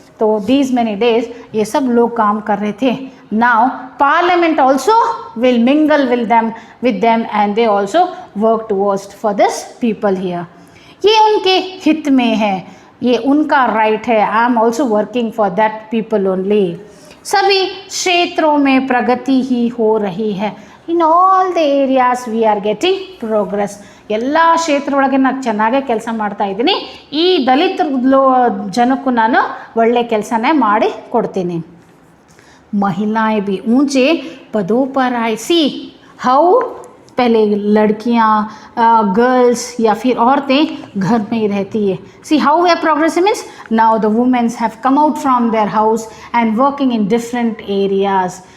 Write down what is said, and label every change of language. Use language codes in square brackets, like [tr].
[en] तो these many days [hi] ये सब लोग काम कर रहे थे। [en] Now parliament also will mingle with them and they also work towards for this people here. [hi] ये उनके हित में है, ये उनका राइट है। [en] I am also working for that people only. [hi] सभी क्षेत्रों में प्रगति ही हो रही है। [en] In all the areas we are getting progress. [kn] ಎಲ್ಲ ಕ್ಷೇತ್ರ ಒಳಗೆ ನಾನು ಚೆನ್ನಾಗೇ ಕೆಲಸ ಮಾಡ್ತಾ ಇದ್ದೀನಿ. ಈ ದಲಿತ ಜನಕ್ಕೂ ನಾನು ಒಳ್ಳೆ ಕೆಲಸನೇ ಮಾಡಿ ಕೊಡ್ತೀನಿ. [hi] महिलाएं भी ऊंचे पदों पर आई. [en] see how [hi] पहले लड़कियां, गर्ल्स या फिर औरतें घर में ही रहती है. [en] See how वे progress means now the womens have come out from their house and working in different areas.